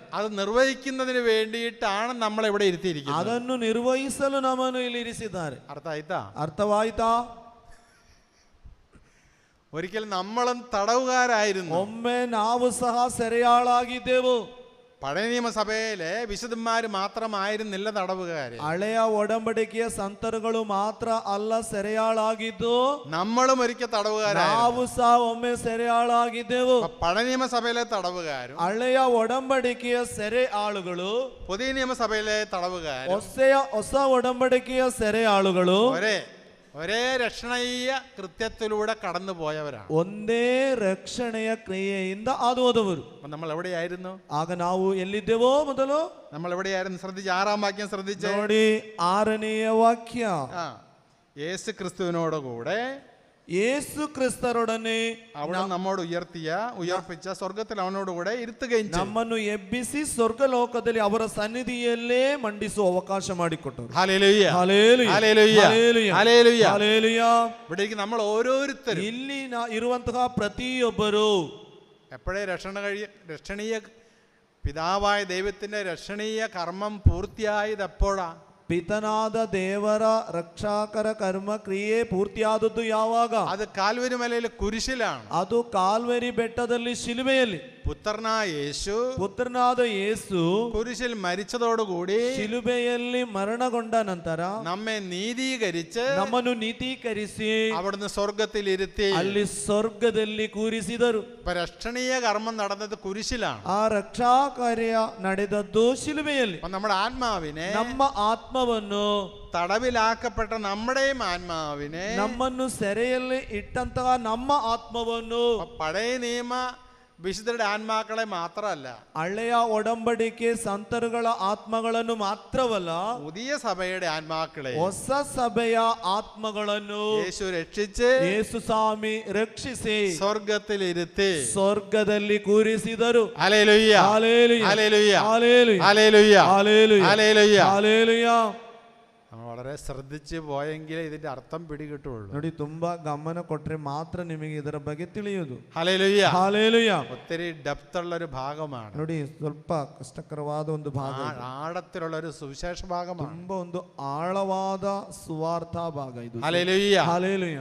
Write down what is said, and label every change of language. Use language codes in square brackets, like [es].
[ml] അത് നിർവഹിക്കുന്നതിന് വേണ്ടിയിട്ടാണ് നമ്മൾ ഇവിടെ ഇരുത്തിയിരിക്കുന്നത്. [kn] ಅದನ್ನು ನಿರ್ವಹಿಸಲು ನಮ್ಮನ್ನು ಇಲ್ಲಿ ಇರಿಸಿದ್ದಾರೆ. ಅರ್ಥವಾಯ್ತಾ? [ml] ഒരിക്കൽ നമ്മളും തടവുകാരായിരുന്നു. [kn] ಒಮ್ಮೆ ನಾವು ಸಹ ಸೆರೆಯಾಳಾಗಿದ್ದೆವು. [ml] പഴയ നിയമസഭയിലെ വിശുദ്ധന്മാർ മാത്രമായിരുന്നില്ല തടവുകാര്. [kn] ಹಳೆಯ ಒಡಂಬಡಿಕೆಯ ಸಂತರುಗಳು ಮಾತ್ರ ಅಲ್ಲ ಸೆರೆಯಾಳಾಗಿದ್ದು, [ml] നമ്മളും ഒരിക്കൽ തടവുകാരായിരുന്നു. [kn] ನಾವು ಸಹ ಒಮ್ಮೆ ಸೆರೆಯಾಳಾಗಿದ್ದೆವು. [ml] പഴയ നിയമസഭയിലെ തടവുകാരും [kn] ಹಳೆಯ ಒಡಂಬಡಿಕೆಯ ಸೆರೆ ಆಳುಗಳು, [ml] പുതിയ നിയമസഭയിലെ തടവുകാരും [kn] ಹೊಸ ಒಡಂಬಡಿಕೆಯ ಸೆರೆ ಆಳುಗಳು [ml] ഒരേ രക്ഷണീയ കൃത്യത്തിലൂടെ കടന്നു പോയവരാണ്. [kn] ಒಂದೇ ರಕ್ಷಣೆಯ ಕ್ರಿಯೆಯಿಂದ ಹಾದುಹೋದವರು. [ml] നമ്മൾ എവിടെയായിരുന്നു? [kn] ಆಗ ನಾವು ಎಲ್ಲಿದ್ದೆವೋ ಮೊದಲು [ml] നമ്മൾ എവിടെയായിരുന്നു? ശ്രദ്ധിച്ച് 6ാം വാക്യം ശ്രദ്ധിച്ച് [kn] ನೋಡಿ. 6ನೆಯ ವಾಕ್ಯ, [ml] യേശു ക്രിസ്തുവിനോട് കൂടെ, [kn] യേಸು ಕ್ರಿಸ್ತರೊಡನೆ [ml] അവിടെ നമ്മോട് ഉയർപ്പിച്ച സ്വർഗത്തിൽ അവനോട് കൂടെ ഇരുത്തുകയും [kn] ನಮ್ಮನ್ನು ಎಬ್ಬಿಸಿ ಸ್ವರ್ಗ ಲೋಕದಲ್ಲಿ ಅವರ ಸನ್ನಿಧಿಯಲ್ಲೇ ಮಂಡಿಸುವ ಅವಕಾಶ ಮಾಡಿಕೊಟ್ಟರು. [ml] Hallelujah, [kn] hallelujah, [ml] hallelujah, [kn] hallelujah, [ml] hallelujah, [kn] hallelujah. [ml] ഇവിടെ നമ്മൾ ഓരോരുത്തരും, [kn] ಇಲ್ಲಿ ಇರುವಂತಹ ಪ್ರತಿಯೊಬ್ಬರು [ml] എപ്പോഴേ രക്ഷണീയ പിതാവായ ദൈവത്തിന്റെ രക്ഷണീയ കർമ്മം പൂർത്തിയായത് എപ്പോഴാ? [kn] ಪಿತನಾದ ದೇವರ ರಕ್ಷಾಕರ ಕರ್ಮ ಕ್ರಿಯೆ ಪೂರ್ತಿಯಾದದ್ದು ಯಾವಾಗ? [ml] അത് കാൽവരി മലയിലെ കുരിശിലാണ്. [kn] ಅದು ಕಾಲ್ವರಿ ಬೆಟ್ಟದಲ್ಲಿ ಶಿಲುಬೆಯಲ್ಲಿ [ml] പുത്രനായ യേശു [kn] ಪುತ್ರನಾದ ಯೇಸು [ml] കുരിശിൽ മരിച്ചതോടുകൂടി [kn] ಶಿಲುಬೆಯಲ್ಲಿ ಮರಣಗೊಂಡ ನಂತರ [ml] നമ്മെ നീതീകരിച്ച് [kn] ನಮ್ಮನ್ನು ನೀತೀಕರಿಸಿ [ml] അവിടുന്ന് സ്വർഗത്തിൽ ഇരുത്തി. [kn] ಅಲ್ಲಿ ಸ್ವರ್ಗದಲ್ಲಿ ಕೂರಿಸಿದರು. [ml] ഇപ്പൊ രക്ഷണീയ കർമ്മം നടന്നത് കുരിശിലാണ്. [kn] ಆ ರಕ್ಷಾ ಕಾರ್ಯ ನಡೆದದ್ದು ಶಿಲುಬೆಯಲ್ಲಿ. [ml] അപ്പൊ നമ്മുടെ ആത്മാവിനെ, [kn] ನಮ್ಮ ಆತ್ಮವನ್ನು, [ml] തടവിലാക്കപ്പെട്ട നമ്മുടെയും ആത്മാവിനെ, [kn] ನಮ್ಮನ್ನು ಸೆರೆಯಲ್ಲಿ ಇಟ್ಟಂತಹ ನಮ್ಮ ಆತ್ಮವನ್ನು, [ml] പഴയ നിയമ വിശുദ്ധരുടെ ആത്മാക്കളെ മാത്രമല്ല, [kn] ಹಳೆಯ ಒಡಂಬಡಿಕೆ ಸಂತರುಗಳ ಆತ್ಮಗಳನ್ನು ಮಾತ್ರವಲ್ಲ, [ml] പുതിയ സഭയുടെ ആത്മാക്കളെ, [kn] ಹೊಸ ಸಭೆಯ ಆತ್ಮಗಳನ್ನು [ml] യേശു രക്ഷിച്ച് [kn] ಯೇಸು ಸ್ವಾಮಿ ರಕ್ಷಿಸಿ [ml] സ്വർഗത്തിൽ ഇരുത്തി. [kn] ಸ್ವರ್ಗದಲ್ಲಿ ಕೂರಿಸಿದರು. [ml] Hallelujah, hallelujah, hallelujah, hallelujah, hallelujah, hallelujah, hallelujah. Hallelujah. നമ്മൾ വളരെ ശ്രദ്ധിച്ച് പോയെങ്കിലേ ഇതിന്റെ അർത്ഥം പിടികിട്ടുള്ളൂ. [kn] ನೋಡಿ, ತುಂಬಾ ಗಮನ ಕೊಟ್ರೆ ಮಾತ್ರ ನಿಮಗೆ ಇದರ ಬಗ್ಗೆ ತಿಳಿಯುವುದು. [ml] Hallelujah, hallelujah. ഒത്തിരി ഡെപ്ത് ഉള്ള ഒരു ഭാഗമാണ്. [kn] ನೋಡಿ, ಸ್ವಲ್ಪ ಕಷ್ಟಕರವಾದ ಒಂದು ಭಾಗ, [ml] ആഴത്തിലുള്ള ഒരു സുവിശേഷ ഭാഗമാണ്. [kn] ತುಂಬಾ ಒಂದು ಆಳವಾದ ಸುವಾರ್ಥ ಭಾಗ ಇದು. [ml] Hallelujah, hallelujah,